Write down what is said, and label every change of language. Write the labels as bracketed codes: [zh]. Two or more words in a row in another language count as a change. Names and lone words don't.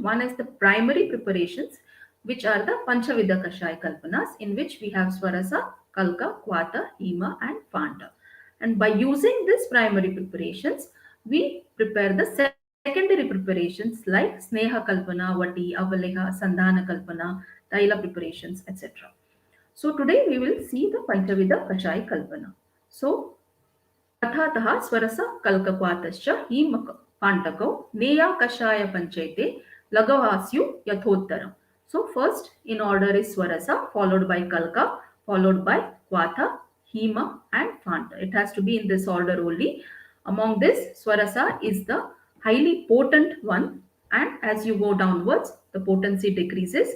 [en] One is the primary preparations, which are the [sa] Panchavidha Kashaya Kalpanas, [en] in which we have Swarasa, Kalka, Kwatha, Hema and Phanta. And by using these primary preparations, we prepare the secondary preparations like [sa] Sneha Kalpana, [en] Vati, Avaleha, [sa] Sandhana Kalpana, [en] Taila preparations, etc. So today we will see the [sa] Panchavidha Kashaya Kalpana. So Athatah Swarasa Kalkakwatascha Himaka Pantako Neya Kashaya Panchayate Lagavasyu Yathottaram. [en] So first in order is Swarasa, followed by Kalka, followed by Kwatha, Hema and Phanta. It has to be in this order only. Among this, Swarasa is the highly potent one, and as you go downwards, the potency decreases.